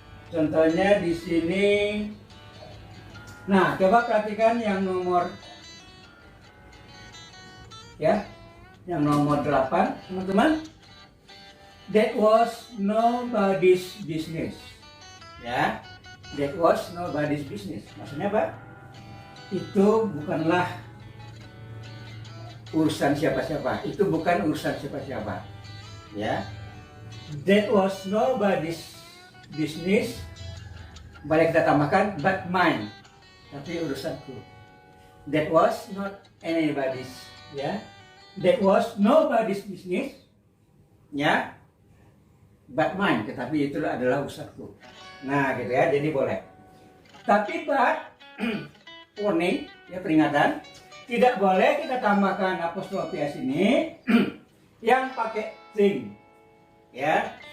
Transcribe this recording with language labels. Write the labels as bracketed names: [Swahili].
[Indonesian] Contohnya di sini. Nah, coba perhatikan yang nomor, ya, yang nomor 8, teman-teman. [English] That was nobody's business, ya. That was nobody's business. [Indonesian] Maksudnya apa? Itu bukanlah urusan siapa-siapa. Itu bukan urusan siapa-siapa, ya. [English] That was nobody's business. [Indonesian] Boleh kita tambahkan [English] but mine. [Indonesian] Tapi urusanku. [English] That was not anybody's, ya. That was nobody's business, ya. But mine, [Indonesian] tetapi itu adalah urusanku. Nah, gitu, ya. Jadi boleh. Tapi but warning, ya, peringatan, tidak boleh kita tambahkan apostrofi s ini yang pakai thing, ya.